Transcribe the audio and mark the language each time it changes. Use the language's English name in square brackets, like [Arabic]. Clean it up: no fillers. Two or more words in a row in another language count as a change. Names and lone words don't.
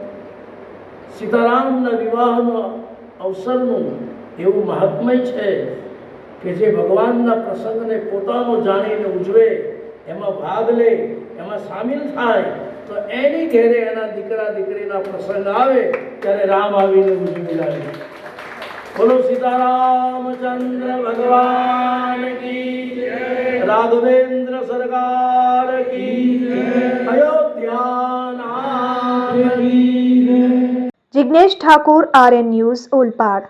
[Gujarati] સીતારામના વિવાહનો અવસરનું એવું મહાત્મય છે કે જે ભગવાનના પ્રસંગને પોતાનો જાણીને ઉજવે, એમાં ભાગ લે, એમાં સામેલ થાય તો એની ઘેરે એના દીકરા દીકરીના પ્રસંગ આવે ત્યારે રામ આવીને ઉજવી લાગે। બોલો સીતારામચંદ્ર ભગવાન [Hindi] की जय, राघवेंद्र सरकार की जय, अयोध्या नाथ की जय। [Gujarati] જિગ્નેશ ઠાકોર, RN ન્યૂઝ, ઓલપાડ।